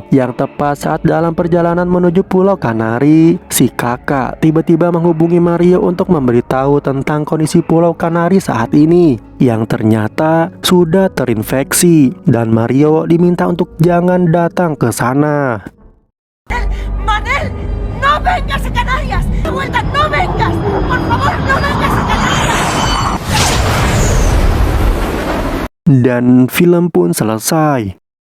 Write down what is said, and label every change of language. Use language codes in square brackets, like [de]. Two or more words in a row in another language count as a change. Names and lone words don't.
[id] Yang tepat saat dalam perjalanan menuju Pulau Kanari, si kakak tiba-tiba menghubungi Mario untuk memberitahu tentang kondisi Pulau Kanari saat ini, yang ternyata sudah terinfeksi. Dan Mario diminta untuk jangan datang ke sana. [es] Manel, no vengas a Canarias. De vuelta, no vengas. Por favor, no vengas a Canarias. [id] Dan film pun selesai.